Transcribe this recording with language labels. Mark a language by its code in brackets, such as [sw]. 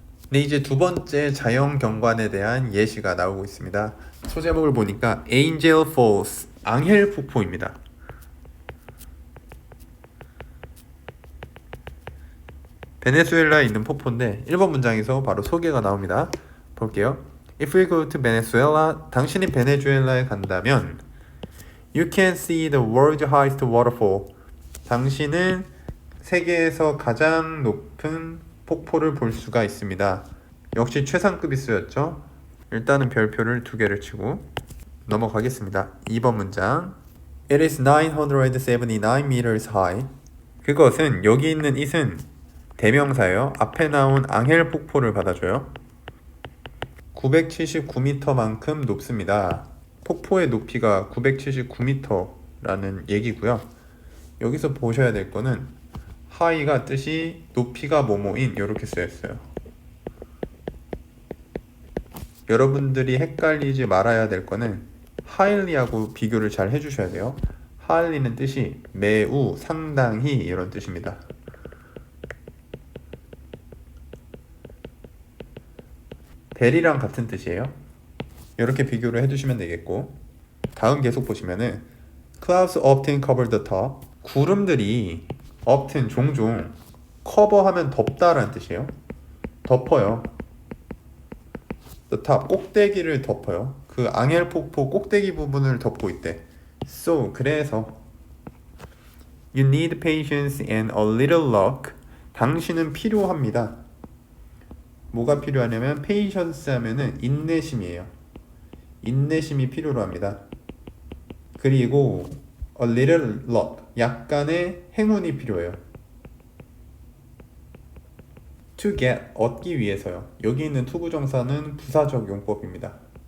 [ko] 네, 이제 두 번째 자연 경관에 대한 예시가 나오고 있습니다. 소제목을 보니까 Angel Falls, 앙헬 폭포입니다. 베네수엘라에 있는 폭포인데 1번 문장에서 바로 소개가 나옵니다. 볼게요. [en] If we go to Venezuela, [ko] 당신이 베네수엘라에 간다면 [en] You can see the world's highest waterfall. [ko] 당신은 세계에서 가장 높은 폭포를 볼 수가 있습니다. 역시 최상급이 쓰였죠. 일단은 별표를 2개를 치고 넘어가겠습니다. 2번 문장 [en] It is 979 meters high. [ko] 그것은, 여기 있는 it은 대명사예요. 앞에 나온 앙헬 폭포를 받아줘요. 979m만큼 높습니다. 폭포의 높이가 979m라는 얘기고요. 여기서 보셔야 될 거는 high가 뜻이 높이가 뭐뭐인 이렇게 쓰였어요. 여러분들이 헷갈리지 말아야 될 거는 highly하고 비교를 잘 해주셔야 돼요. highly는 뜻이 매우, 상당히 이런 뜻입니다. 베리랑 같은 뜻이에요. 이렇게 비교를 해주시면 되겠고, 다음 계속 보시면은 [en] Clouds often cover the top. [ko] 구름들이 often, 종종, 커버하면 덮다라는 뜻이에요. 덮어요. [en] The top, [ko] 꼭대기를 덮어요. 그 앙헬 폭포 꼭대기 부분을 덮고 있대. [en] So, [ko] 그래서 [en] You need patience and a little luck. [ko] 당신은 필요합니다. 뭐가 필요하냐면 patience 하면은 인내심이에요. 인내심이 필요로 합니다. 그리고 [en] a little luck, [ko] 약간의 행운이 필요해요. [en] to get, [ko] 얻기 위해서요. 여기 있는 투부정사는 부사적 용법입니다.